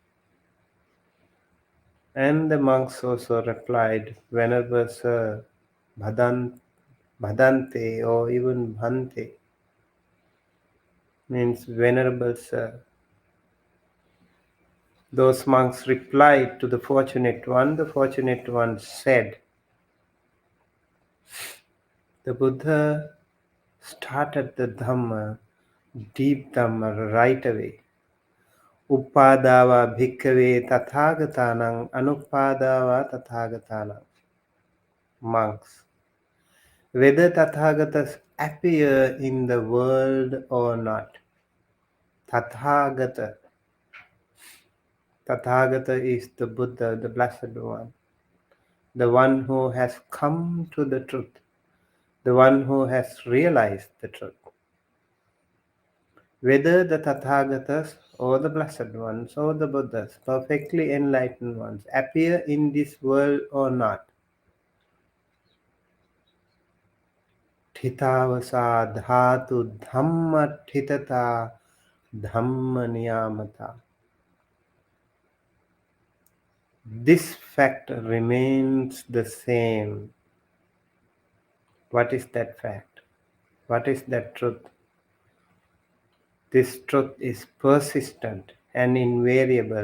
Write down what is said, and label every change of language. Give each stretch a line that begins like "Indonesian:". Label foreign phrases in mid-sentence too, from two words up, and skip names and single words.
English: And the monks also replied, Venerable Sir, Bhadante or even Bhante means Venerable Sir. Those monks replied to the Fortunate One. The Fortunate One said, the Buddha started the Dhamma, deep Dhamma, right away.
Pali: Upādāvā bhikkhave tathāgatānaṁ anupādāvā tathāgatānaṁ.
English: Monks. Whether Tathagatas appear in the world or not. Tathagata. Tathagata is the Buddha, the Blessed One. The one who has come to the truth. The one who has realized the truth. Whether the Tathagatas or the Blessed Ones or the Buddhas, perfectly enlightened ones, appear in this world or not.
Pali: Thitavasa dhatu dhamma thitata Dhammaniyāmatā.
English: This fact remains the same. What is that fact? What is that truth? This truth is persistent and invariable.